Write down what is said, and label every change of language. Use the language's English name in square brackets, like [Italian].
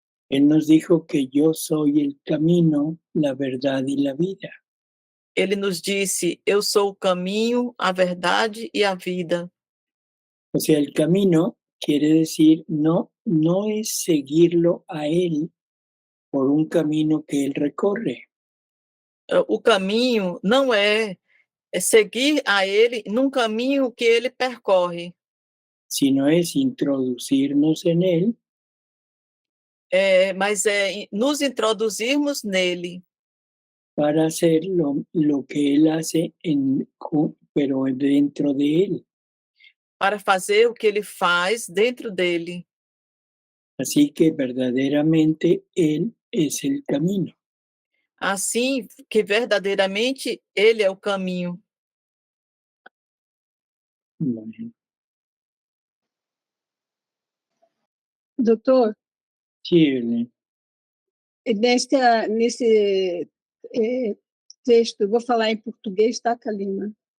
[Spanish] Él nos dijo que yo soy el camino, la verdad y la vida. [Portuguese] Ele nos disse: eu sou o caminho, a verdade e a vida. [Spanish] O sea, el camino quiere decir no es seguirlo a él por un camino que él recorre, [Portuguese] O caminho não é seguir a ele num caminho que ele percorre, [Spanish] sino es introducirnos en él [Portuguese] mas é nos introduzirmos nele, [Spanish] para hacer lo que él hace, pero dentro de él. [Portuguese] para fazer o que ele faz dentro dele. [Spanish] Así que verdaderamente él es el camino. [Portuguese] Assim que verdadeiramente ele é o caminho. [Spanish] Bueno, [Portuguese] Doutor, [Spanish] sí, Ellen. [Portuguese] nesse texto, vou falar em português, tá, Kalima?